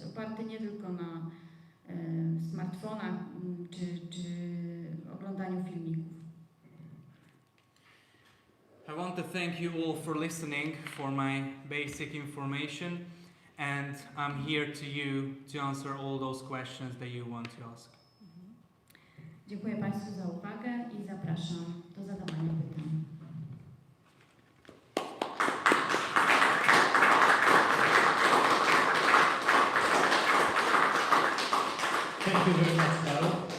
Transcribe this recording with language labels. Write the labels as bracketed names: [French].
[Polish] Oparty nie tylko na smartfonach czy oglądaniu filmików. [English] I want to thank you all for listening, for my basic information, and I'm here to you to answer all those questions that you want to ask. [Polish] Dziękuję Państwu za uwagę i zapraszam do zadawania pytań. [English] Thank you very much, Karol.